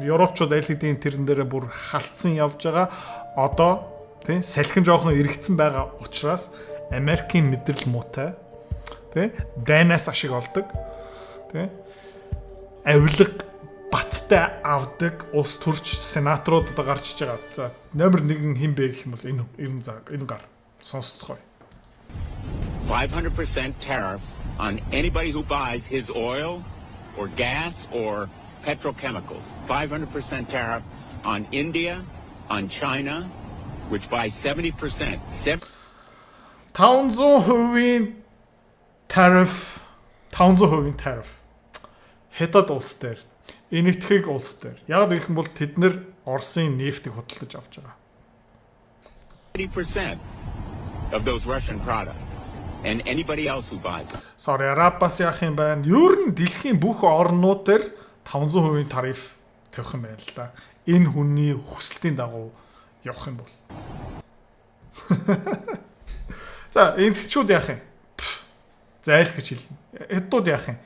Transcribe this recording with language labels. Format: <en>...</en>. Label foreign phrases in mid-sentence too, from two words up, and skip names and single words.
<mn>Европчууд аль хэдийн тэрэн дээрээ бүр халтсан явж байгаа. Одоо тий салхин жоохон эргэцсэн байгаа учраас Америкийн мэдрэл муутай тий дайнаас ашиг олдог тий авилга баттай авдаг улс төрч сенаторууд одоо гарч иж байгаа. За номер 1 хэн бэ гэх юм бол энэ гар сонсцгоо.</mn> <en>500% tariffs on anybody who buys his oil or gas or petrochemicals. 500% tariff on India, on China, which buys 70%. 500% tariff.</en> <mn>Хятад улс дээр, энэтхэг улс дээр. Яг гэх юм бол тэд нэр Оросын нефтийг худалдаж авч байгаа.</mn> <en>80% of those Russian products and anybody else who buys them. Sorry,</en> <mn>Арабаас яах юм байна? Ер нь дэлхийн бүх орнууд дээр 500% тариф тавих юм байна л да. Энэ хүний хүсэлтийн дагуу явах юм бол. За, энэтхчүүд яах юм? Зайл гэж хэлнэ. Хятадууд яах юм?</mn>